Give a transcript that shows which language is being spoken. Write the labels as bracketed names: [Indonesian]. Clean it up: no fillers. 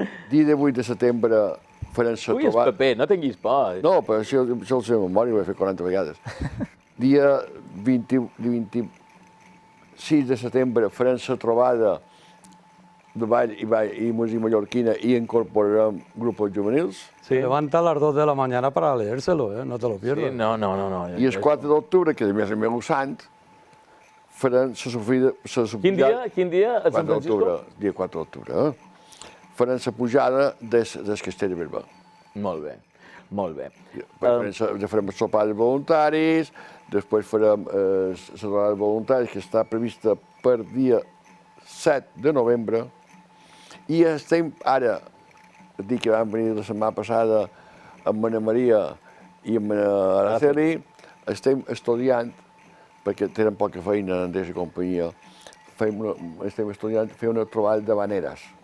[Catalan] Dia 18 de setembre farem la Ui, és trobada... paper, no tinguis por. No, però això el sé de memòria, ho he fet 40 vegades. Dia 26 de setembre farem la trobada de ball i música mallorquina i incorporarem grups juvenils. Sí. [Spanish] Levanta a las 2 de la mañana para leérselo, no te lo pierdas. [Catalan] Sí, no. I el 4 d'octubre, que a més és meu sant, farem la sofrida... Quin dia? A Sant Francisco? d'octubre, dia 4 d'octubre. Farem la pujada del castell de Berba. Molt bé, molt bé. Farem el sopar de voluntaris, després farem la trobada de voluntaris, que està prevista per dia 7 de novembre, i estem ara, dic que vam venir la setmana passada amb Ana Maria i amb Araceli, estem estudiant, perquè tenen poca feina en aquesta companyia, estem estudiant fer una trobada de vaneres.